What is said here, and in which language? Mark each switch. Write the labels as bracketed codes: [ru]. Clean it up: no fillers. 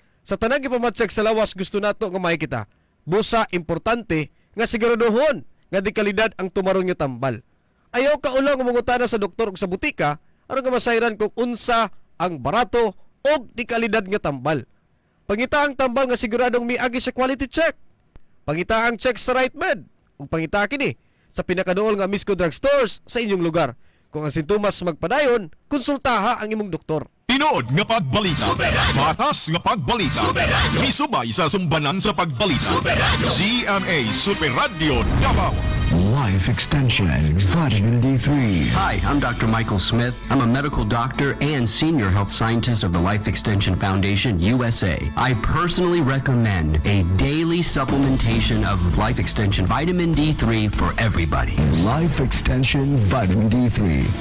[ceb] Sa tanang ipamatsag sa lawas gusto nato nga makita. Busa importante nga siguraduhon nga di kalidad ang tumaron nga tambal. Ayaw kaulaw nga mangutana sa doktor ug sa butika aron nga masayran kung unsa ang barato o di kalidad nga tambal. Pangita ang tambal nga siguradong miagi sa quality check. Pangita ang check sa right med. Ug pangita kini sa pinakaduol nga Misco Drugstores sa inyong lugar. Kung ang sintomas magpadayon, konsultaha ang imong doktor. Tinood nga pagbalita, batas nga pagbalita, misubay sa sumbanan sa pagbalita. GMA Super Radio Davao. [en] Live Life Extension Vitamin D3. Hi, I'm Dr. Michael Smith. I'm a medical doctor and senior health scientist of the Life Extension Foundation USA. I personally recommend a daily supplementation of Life Extension Vitamin D3 for everybody. Life Extension Vitamin D3.